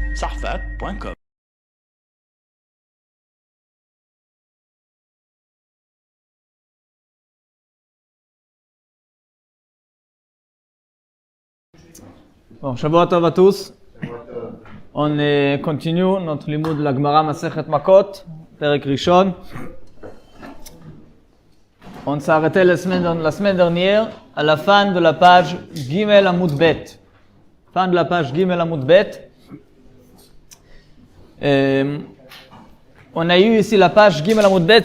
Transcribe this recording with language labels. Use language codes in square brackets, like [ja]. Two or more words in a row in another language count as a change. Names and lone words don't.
[fr] arfat.com. Bon, [he] Shabbat Tov [fr] à tous. On continue notre limoud de la [he] Gemara Masechet Makot, Perek Rishon. [fr] On s'est arrêté la semaine dernière à la fin de la page [he] Gimel Amud Bet. [fr] Fin de la page [he] Gimel Amud Bet. [fr] On a eu ici la page [he] Gimel Amud Bet.